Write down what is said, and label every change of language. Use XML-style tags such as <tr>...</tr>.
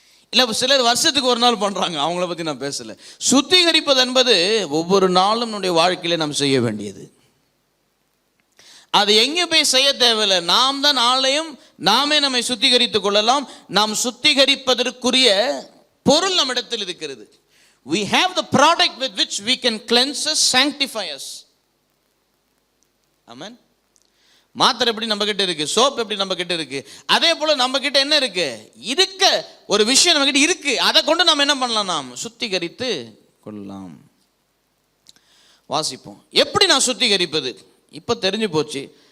<ta>இல்லை சிலர் வருஷத்துக்கு ஒரு நாள் பண்ணுறாங்க, அவங்கள பற்றி நான் பேசலை. சுத்திகரிப்பது என்பது ஒவ்வொரு நாளும் நம்முடைய வாழ்க்கையில நாம் செய்ய வேண்டியது. அது எங்கே போய் செய்ய தேவையில்லை, நாம் தான் ஆலயம், நாமே நம்மை சுத்திகரித்துக் கொள்ளலாம். நாம் சுத்திகரிப்பதற்குரிய பொருள் நம்மிடத்தில் இருக்கிறது.</ta> <en>We have the product with which we can cleanse us, sanctify us. Amen.</en> <ta>மாத்திரை எப்படி நம்ம கிட்ட இருக்கு, சோப் எப்படி நம்ம கிட்ட இருக்கு, அதே போல நம்ம கிட்ட என்ன இருக்கு? இருக்க ஒரு விஷயம் நம்ம கிட்ட இருக்கு, அதை கொண்டு நம்ம என்ன பண்ணலாம்? நாம் சுத்திகரித்து கொள்ளலாம். வாசிப்போம். எப்படி நான் சுத்திகரிப்பது? இப்ப தெரிஞ்சு போச்சு.</ta>